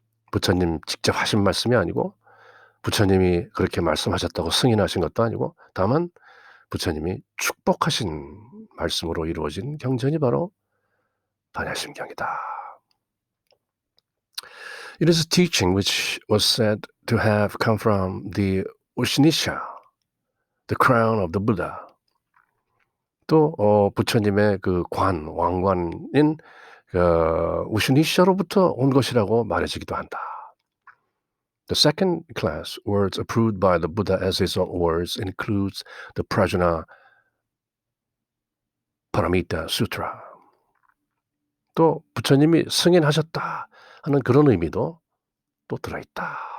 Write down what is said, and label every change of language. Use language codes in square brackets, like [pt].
[ko] 부처님 직접 하신 말씀이 아니고 부처님이 그렇게 말씀하셨다고 승인하신 것도 아니고 다만 부처님이 축복하신 말씀으로 이루어진 경전이 바로 반야심경이다. [en] It is a teaching which was said to have come from the Ushnisha, the crown of the Buddha. [ko] 또 부처님의 그 왕관인 우슈니시아로부터 온 것이라고 말해지기도 한다. [en] The second class words approved by the Buddha as his own words includes the Prajna Paramita Sutra. [ko] 또 부처님이 승인하셨다 하는 그런 의미도 또 들어있다.